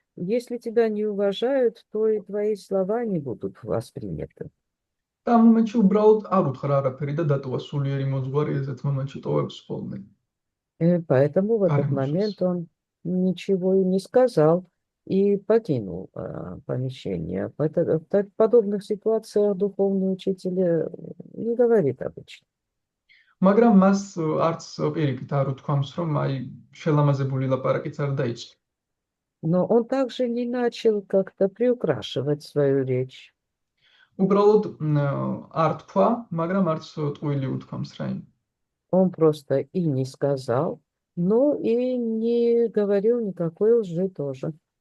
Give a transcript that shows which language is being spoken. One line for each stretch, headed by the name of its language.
Russian: Если тебя не уважают, то и твои слова не будут восприняты.
Georgian: და ამ მომენტში უბრალოდ არ უთხრა арაფერი და დატოვა სულიერი მოძღვარი ესეთ მომენტში ტოვებს ხოლმე.
Russian: И поэтому в этот момент он ничего и не сказал и покинул помещение. В подобных ситуациях духовный учитель не говорит обычно.
Georgian: მაგრამ მას არც პირიქით არ უთქვამს, რომ აი შელამაზებული ლაპარაკიც არ დაიწყო.
Russian: Но он также не начал как-то приукрашивать свою речь.
Georgian: უბრალოდ არ თქვა, მაგრამ არც ტყუილი უთქვამს რაიმე.
Russian: Он просто и не сказал, но и не говорил никакой лжи тоже.